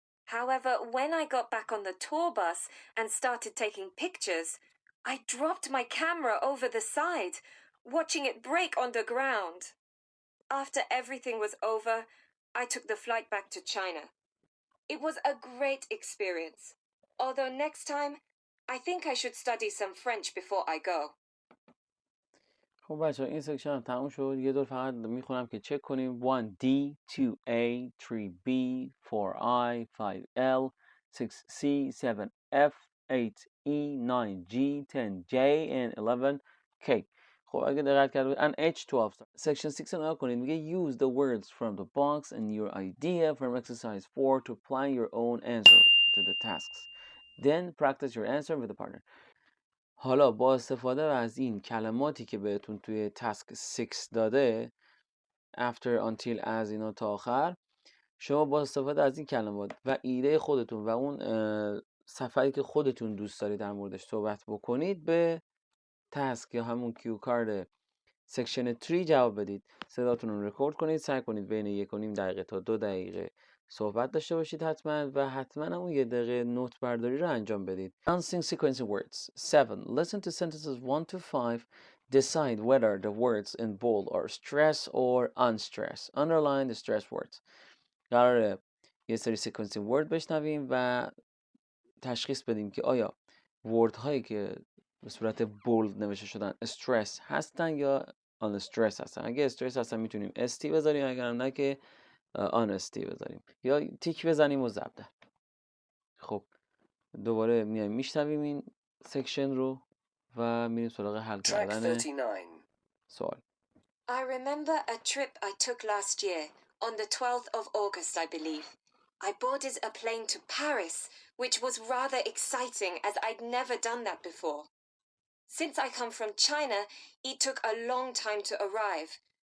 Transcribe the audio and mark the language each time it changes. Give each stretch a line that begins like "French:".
English: However, when I got back on the tour bus and started taking pictures, I dropped my camera over the side, watching it break on the ground. After everything was over, I took the flight back to China. It was a great experience. Although next time, I think I should study some French before I go.
Persian: خب بچه این سکشن هم تموم شد. یه دور فقط میخونم که چک کنیم.
English: 1D 2A 3B 4I 5L 6C 7F 8E 9G 10J and 11K.
Persian: خب اگه دقت کرده
English: and H12 section 6
Persian: رو نگاه کنید. میگه
English: use the words from the box and your idea from exercise 4 to plan your own answer to the tasks. Then practice your answer with a partner.
Persian: حالا با استفاده از این کلماتی که بهتون توی تاسک 6 داده
English: after until as
Persian: اینا تا آخر، شما با استفاده از این کلمات و ایده خودتون و اون سفری که خودتون دوست دارید در موردش صحبت بکنید به تاسک یا همون کیو کارد سکشن 3 جواب بدید. صداتون رو رکورد کنید، سعی کنید بین 1.5 دقیقه تا 2 دقیقه صحبت داشته باشید حتما و حتما همون 1 دقیقه نوت برداری رو انجام بدید.
English: Announcing sequencing words. 7. Listen to sentences 1 to 5. Decide whether the words in bold are stress or unstressed. Underline the stress words.
Persian: قراره یه سری sequencing word بشنویم و تشخیص بدیم که آیا ورد هایی که به صورت بولد نوشته شدن استرس هستن یا آن استرس هستن. اگه استرس هستن میتونیم استی بذاریم، اگر نه که آن استی بذاریم یا تیک بزنیم و زبده. خب دوباره میایم میشنویم این سکشن رو و میریم سراغ حل کردن سوال.
English: I remember a trip I took last year on the 12th of August, I believe. I boarded a plane to Paris, which was rather exciting as I'd never done that before. Since I come from China, it took a long time to arrive.